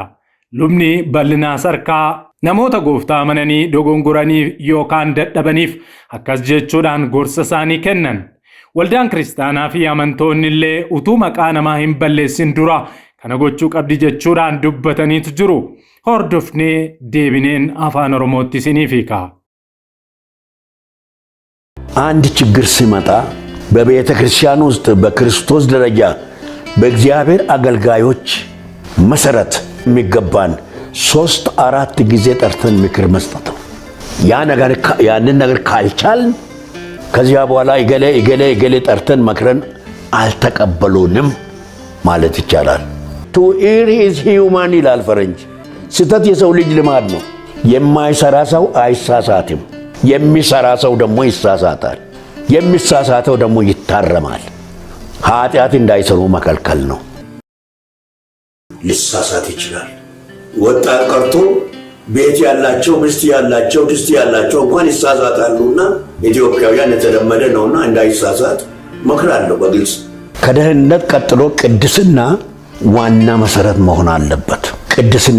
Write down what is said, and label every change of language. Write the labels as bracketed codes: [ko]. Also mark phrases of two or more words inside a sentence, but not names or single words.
[om] Lubni bal'inaa sarkaa namoota gooftaa amananii dogongoranii yookaan dadhabaniif akkas jechuudhaan gorsa isaanii kennan. Waldaan kiristaanaa fi amantoonni illee utuu maqaa namaa hin balleessin dura kana gochuu qabdi jechuudhaan dubbataniitu jiru. Hordofnee deebineen afaan Oromootti isiniif hiika. [am] አንድ ችግር ሲመጣ በቤተ ክርስቲያን ውስጥ በክርስቶስ ደረጃ በእግዚአብሔር አገልጋዮች መሰረት የሚገባን 3-4 ጊዜ ጠርተን ምክር መስጠት ነው። ያንን ነገር ካልቻልን ከዚያ በኋላ ይገሌ ጠርተን መክረን አልተቀበሉንም ማለት ይቻላል። [en] to err is human [am] ይላል ፈረንጅ። ስህተት የሰው ልጅ ልማድ ነው። የማይሰራ ሰው አይሳሳትም። የሚሰራ ሰው ደግሞ ይሳሳታል። የሚሳሳተው ደግሞ ይታረማል። ኃጢአት እንዳይሰሩ መከልከል ነው። ሊሳሳት ይችላል። ወጣት ቀርቶ ቤት ያላቸው ሚስት ያላቸው ድስት ያላቸው እንኳን ይሳሳታሉና ኢትዮጵያውያን የተለመደ ነውና እንዳይሳሳት መክራለሁ በግልጽ። ከደህንነት ቀጥሎ ቅድስና ዋና መሰረት መሆን አለበት። ቅድስና